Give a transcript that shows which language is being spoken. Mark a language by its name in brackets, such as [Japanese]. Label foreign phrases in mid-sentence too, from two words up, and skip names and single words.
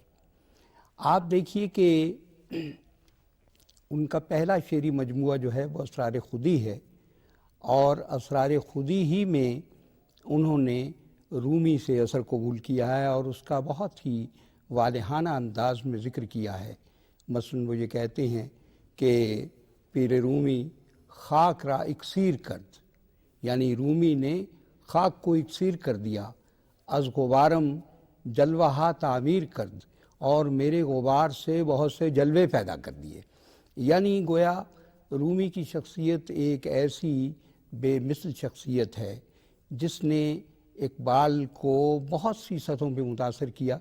[Urdu] آپ دیکھیے کہ ان کا پہلا شعری مجموعہ جو ہے وہ اسرار خودی ہے، اور اسرار خودی ہی میں انہوں نے رومی سے اثر قبول کیا ہے اور اس کا بہت ہی والہانہ انداز میں ذکر کیا ہے. مثلاً وہ یہ کہتے ہیں کہ [Persian] پیر رومی خاک را اکسیر کرد، [Urdu] یعنی رومی نے خاک کو اکسیر کر دیا. [Persian] از غبارم جلوہ تعمیر کرد، [Urdu] اور میرے غبار سے بہت سے جلوے پیدا کر دیے. یعنی گویا رومی کی شخصیت ایک ایسی بے مثل شخصیت ہے جس نے اقبال کو بہت سی سطحوں پہ متاثر کیا.